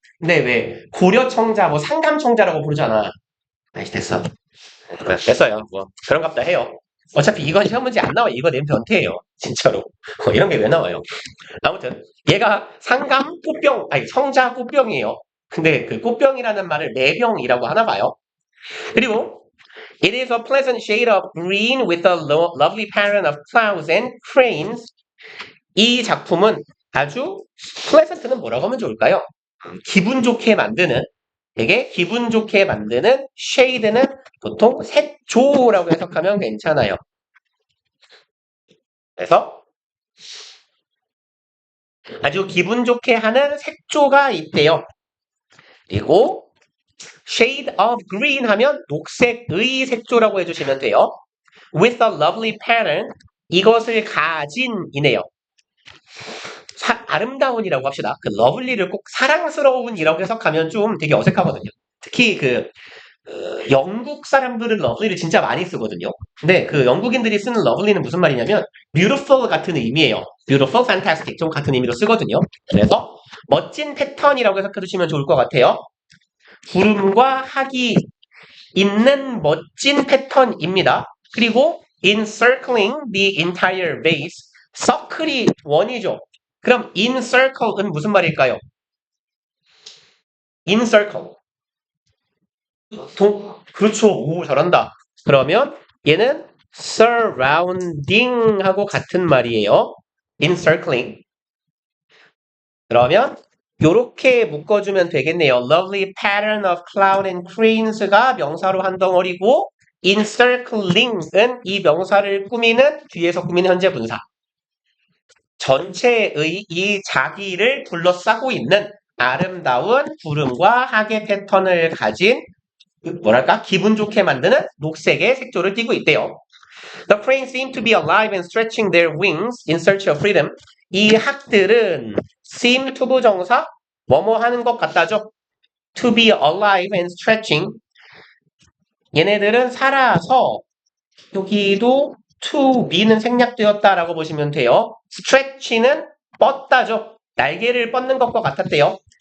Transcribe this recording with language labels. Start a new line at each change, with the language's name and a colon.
Korean: 근데 왜 고려청자, 상감청자라고 부르잖아. 됐어. 됐어요. 그런갑다 해요. 어차피 이건 시험 문제 안 나와. 이거 내면 변태예요. 진짜로. 이런 게 왜 나와요? 아무튼 얘가 상감 꽃병, 성자 꽃병이에요. 근데 꽃병이라는 말을 매병이라고 하나 봐요.
English: 그리고 it is a pleasant shade of green with a lovely pattern of clouds and cranes.
Korean: 이 작품은 아주 pleasant는 뭐라고 하면 좋을까요? 기분 좋게 만드는 되게 기분 좋게 만드는 shade는 보통 색조라고 해석하면 괜찮아요. 그래서 아주 기분 좋게 하는 색조가 있대요.
English: 그리고 shade of green
Korean: 하면 녹색의 색조라고 해주시면 돼요.
English: with a lovely pattern
Korean: 이것을 가진이네요. 아름다운이라고 합시다. 그 러블리를 꼭 사랑스러운이라고 해석하면 좀 되게 어색하거든요. 특히 영국 사람들은 러블리를 진짜 많이 쓰거든요. 근데 그 영국인들이 쓰는 러블리는 무슨 말이냐면 beautiful 같은 의미예요. beautiful, fantastic 좀 같은 의미로 쓰거든요. 그래서 멋진 패턴이라고 해석해 주시면 좋을 것 같아요. 구름과 학이 있는 멋진 패턴입니다.
English: 그리고 encircling the entire base,
Korean: 서클이 원이죠. 그럼 encircle은 무슨 말일까요?
English: encircle.
Korean: 그렇죠. 오, 잘한다. 그러면 얘는 surrounding 하고 같은 말이에요.
English: encircling.
Korean: 그러면 요렇게 묶어주면 되겠네요.
English: Lovely pattern of cloud and cranes
Korean: 가 명사로 한 덩어리고 encircling은 이 명사를 꾸미는 뒤에서 꾸미는 현재 분사. 전체의 이 자기를 둘러싸고 있는 아름다운 구름과 하계 패턴을 가진 뭐랄까 기분 좋게 만드는 녹색의 색조를 띠고 있대요.
English: The cranes seem to be alive and stretching their wings in search of freedom.
Korean: 이 학들은 seem to 부정사 뭐뭐 하는 것 같다죠.
English: To be alive and stretching.
Korean: 얘네들은 살아서 여기도 to be는 생략되었다라고 보시면 돼요. stretch는 뻗다죠. 날개를 뻗는 것과 같았대요.